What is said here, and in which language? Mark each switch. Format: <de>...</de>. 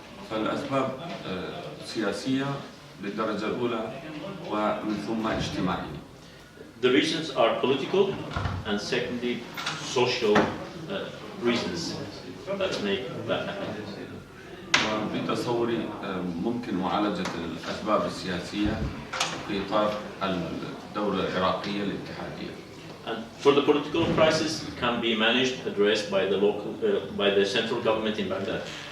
<ar>فالأسباب سياسية بالدرجة الأولى ومن ثم اجتماعية.</ar> <en>The reasons are political and secondly social reasons that make that happen.</en> <ar>وبتصوري ممكن معالجة الأسباب السياسية في إطار الدولة العراقية الاتحادية.</ar> <en>And for the political crisis, it can be managed, addressed by the central government in Baghdad.</en>